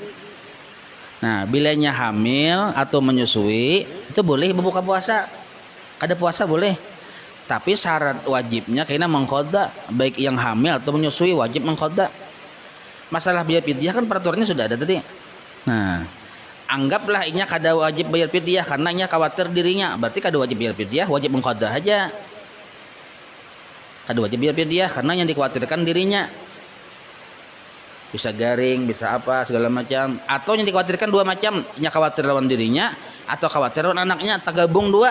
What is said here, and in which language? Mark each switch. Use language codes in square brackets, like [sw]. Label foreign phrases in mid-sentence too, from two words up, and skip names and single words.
[bjn] Nah, bilanya hamil atau menyusui itu boleh berbuka puasa. Kada puasa boleh. Tapi syarat wajibnya kayaknya mengqadha, baik yang hamil atau menyusui wajib mengqadha. Masalah biaya fidyah kan peraturannya sudah ada tadi. Nah, anggaplah inya kada wajib bayar fidyah karena inya khawatir dirinya, berarti kada wajib bayar fidyah, wajib mengqadha aja. Kada wajib bayar fidyah karena yang dikhawatirkan dirinya. bisa garing, bisa apa segala macam. Atau yang dikhawatirkan dua macam, nya khawatir lawan dirinya atau khawatir lawan anaknya, tergabung dua.